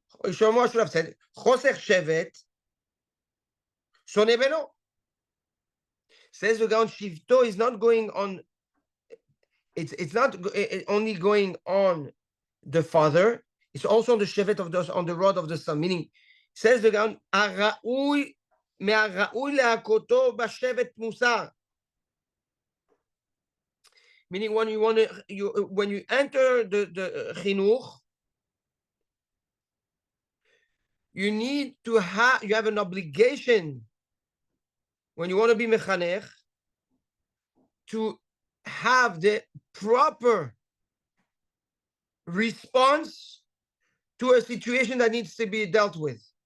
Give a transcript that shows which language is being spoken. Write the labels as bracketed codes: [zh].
[en] Shlomo should have said [he] choser shevet soneh beno. [en] Says the Gaon, shifto is not going on. It's not only going on the father, it's also on the shevet on the rod of the son. Meaning, says the Gaon, [he] הרעוי מהראוי להכותו בשבט מוסר. [en] Meaning when you want to, when you enter the chinuch, you need to have, you have an obligation when you want to be mechanech to have the proper response to a situation that needs to be dealt with.